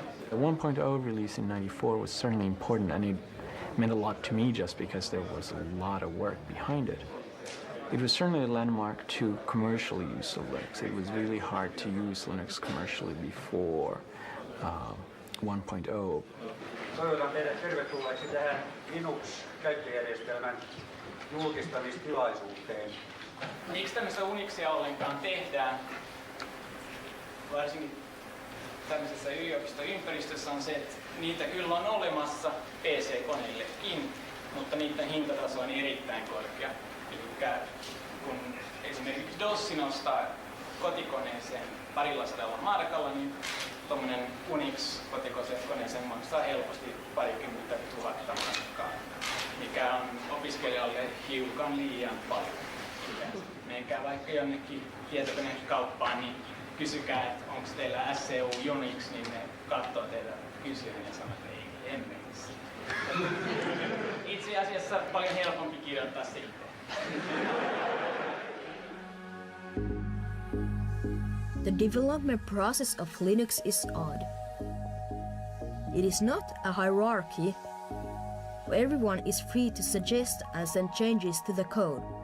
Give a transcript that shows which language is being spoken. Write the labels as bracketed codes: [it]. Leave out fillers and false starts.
[en] The 1.0 release in '94 was certainly important, and it meant a lot to me just because there was a lot of work behind it. It was certainly a landmark to commercial use of Linux. It was really hard to use Linux commercially before 1.0. [fi] Toivotan teidät tervetulleeksi tähän Linux-käyttöjärjestelmän julkistamistilaisuuteen. Miksi tämmöistä Unixia ollenkaan tehdään, varsinkin tämmöisessä yliopistoympäristössä, on se, että niitä kyllä on olemassa PC-koneillekin, mutta niiden hintataso on erittäin korkea. Eli kun esimerkiksi DOS nostaa kotikoneeseen 200 markalla, niin tuommoinen Unix-kotikoneeseen maksaa helposti 20 000 markkaa. mikä on opiskelijalle hiukan liian paljon. Menkää vaikka jonnekin tietokonekauppaan, niin kysykää, että onko teillä SCU Unix, niin ne katsoo teitä kysyä ja sanoo, että ei, emme missä. Itse asiassa paljon helpompi kirjoittaa sitten. [en] The development process of Linux is odd. It is not a hierarchy where everyone is free to suggest and send changes to the code.